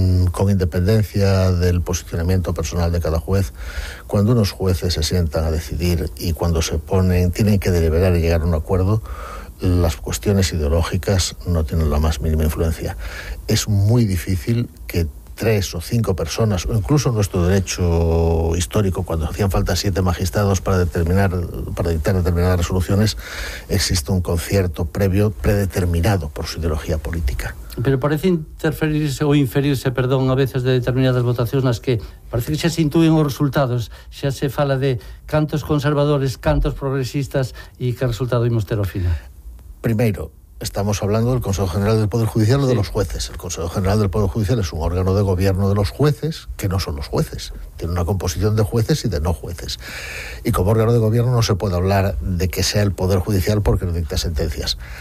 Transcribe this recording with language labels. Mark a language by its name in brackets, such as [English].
[Spanish] Con independencia del posicionamiento personal de cada juez, cuando unos jueces se sientan a decidir y cuando se ponen, tienen que deliberar y llegar a un acuerdo, las cuestiones ideológicas no tienen la más mínima influencia. Es muy difícil que 3 o 5 personas, o incluso nuestro derecho histórico, cuando hacían falta 7 magistrados para dictar determinadas resoluciones, existe un concierto previo predeterminado por su ideología política. [Galician] Pero parece inferirse a veces de determinadas votacións nas que parece que xa se intuen os resultados, xa se fala de cantos conservadores, cantos progresistas e que resultado imos ter ao final. [Spanish] Primeiro, estamos hablando del Consejo General del Poder Judicial o de los jueces. El Consejo General del Poder Judicial es un órgano de gobierno de los jueces, que no son los jueces. Tiene una composición de jueces y de no jueces. Y como órgano de gobierno no se puede hablar de que sea el Poder Judicial porque no dicta sentencias.